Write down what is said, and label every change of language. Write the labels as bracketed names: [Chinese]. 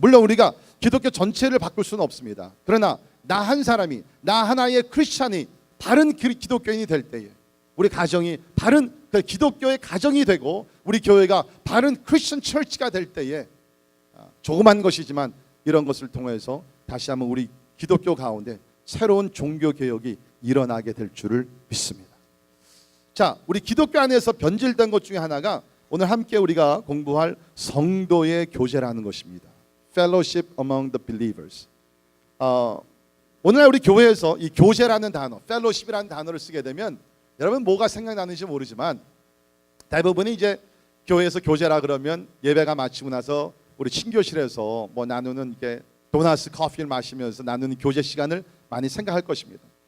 [Korean] 물론 우리가 기독교 전체를 바꿀 수는 없습니다. 그러나 나 한 사람이, 나 하나의 크리스찬이 바른 기독교인이 될 때에 우리 가정이 바른 기독교의 가정이 되고 우리 교회가 바른 크리스천 처치가 될 때에 조그만 것이지만 이런 것을 통해서 다시 한번 우리 기독교 가운데 새로운 종교 개혁이 일어나게 될 줄을 믿습니다. 자, 우리 기독교 안에서 변질된 것 중에 하나가 오늘 함께 우리가 공부할 성도의 교제라는 것입니다. [English] Fellowship among the believers. [Korean] 오늘날 우리 교회에서 이 교제라는 단어, fellowship이라는 단어를 쓰게 되면 여러분 뭐가 생각나는지 모르지만 대부분이 이제 교회에서 교제라 그러면 예배가 마치고 나서 우리 친교실에서 뭐 나누는 이게 도나스 커피를 마시면서 나누는 교제 시간을 많이 생각할 것입니다.